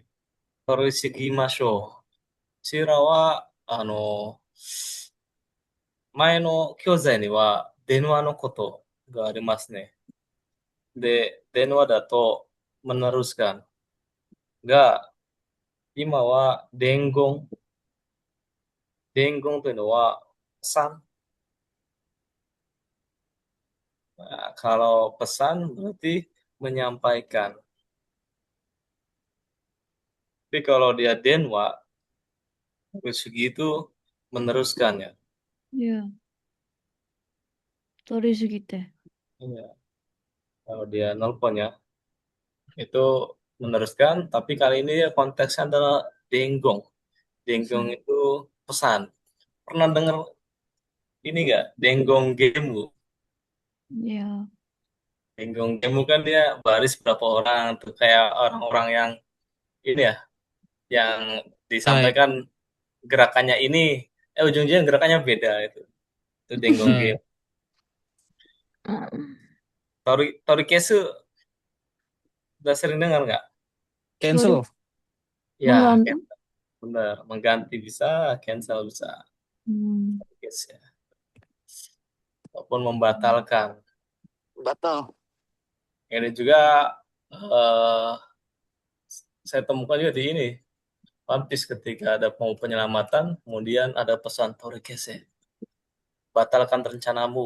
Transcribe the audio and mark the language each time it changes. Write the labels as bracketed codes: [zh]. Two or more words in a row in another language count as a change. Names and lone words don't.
[ja] 取り次ぎましょう。こちらは、前の教材には電話のことがありますね。で、電話だとmeneruskan. が、今は伝言。伝言というのは pesan. [id] Nah, kalau pesan berarti menyampaikan. Tapi kalau dia denwa, dari segi itu meneruskan ya. [ja] う。いや、取りすぎて。 [id] Iya. Kalau dia nelpon ya, itu meneruskan, tapi kali ini ya konteksnya adalah denggong. [ja] そ Denggong う。 [id] itu pesan. Pernah dengar ini nggak? [ja] 伝言ゲーム. いや、伝言ゲーム [id] kan dia baris berapa orang tuh kayak orang-orang yang ini ya, yang [ja] はい。 [id] disampaikan gerakannya ini, ujung-ujungnya gerakannya beda itu. Itu denggong [ja] はい。 [id] gemu. Torikesu udah sering dengar nggak? [ja] 取り、 [id] cancel. Ya, mengganti? benar. Mengganti bisa, cancel bisa. [ja] うん。 [id] Yes, ya. Ataupun membatalkan. Batal. Ini juga eh, saya temukan juga di ini. One Piece ketika ada mau penyelamatan, kemudian ada pesan Torikese, batalkan rencanamu.